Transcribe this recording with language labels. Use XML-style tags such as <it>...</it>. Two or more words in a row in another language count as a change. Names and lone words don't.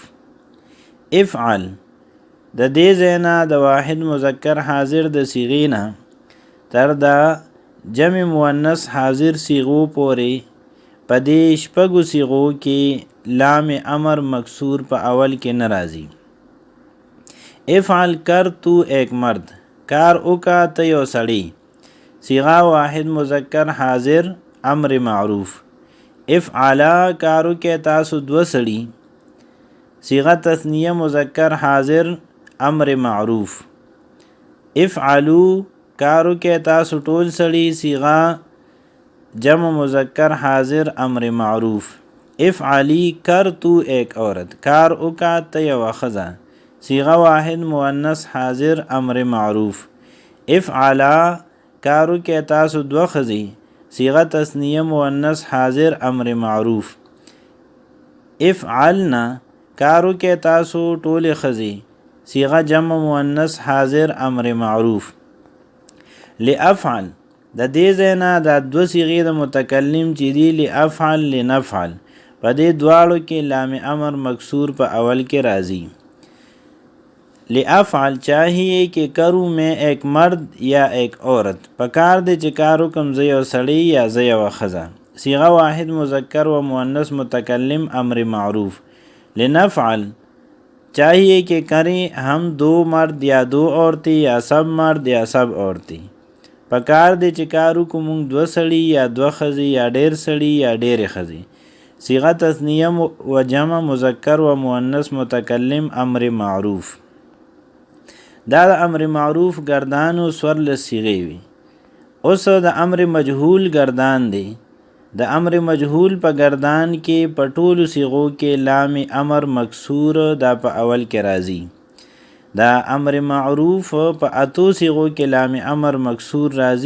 <ps>افعل د دې ځای نه د واحد مذکر حاضر د صيغې نه تر د جمع مؤنث حاضر صيغو پورې په دې شپږو صيغو کې لام امر مکسور په اول کې نه راځي.</ps> <ur>افعل کر تو ایک مرد.</ur> <ps>کار وکا ته یو سړی. صيغه واحد مذکر حاضر امر معروف. افعلا کار وکي تاسو دوه سړي. صيغه تثنیه مذکر حاضر امر معروف. افعلو کار وکي تاسو ټول سړي. صيغه جمع مذکر حاضر امر معروف.</ps> <ur>افعلی کر تو ایک عورت.</ur> <ps>کار وکا ته یوه ښځه. صيغه واحد مؤنث حاضر امر معروف. افعلا کار وکي تاسو دوه ښځې. صيغه تثنیه مؤنث حاضر امر معروف. افعلنا کار وکي تاسو ټولې ښځې. صيغه جمع مؤنث حاضر امر معروف. لافعل د دې ځای نه دا دوه صيغې د متکلم چې دي لافعل لنفعل په دې دواړو کې لام امر مکسور په اول کې راځي.</ps> <ur>لافعل چاہیے کہ کروں میں ایک مرد یا ایک عورت.</ur> <ps>پکار دی چې کار وکم زه یو سړی یا زه یوه ښځه. صيغه واحد مذکر و مؤنث متکلم امر معروف.</ps> <ur>لنفعل چاہیے کہ کریں ہم دو مرد یا دو عورتیں یا سب مرد یا سب عورتیں.</ur> <ps>پکار دی چې کار وکو مونږ دوه سړي یا دوه ښځې یا ډېر سړي یا ډېرې ښځې. صيغه تثنیه و جمع مذکر و مؤنث متکلم امر معروف. دا د امر معروف گردانو سورلس صيغې وي. اوس د امر مجهول گردان دی. د امر مجهول په گردان کې په ټولو صيغو کې لام امر مکسور دا په اول کې راځي. دا امر معروف په اتو صيغو کې لام امر مکسور راځي.</ps>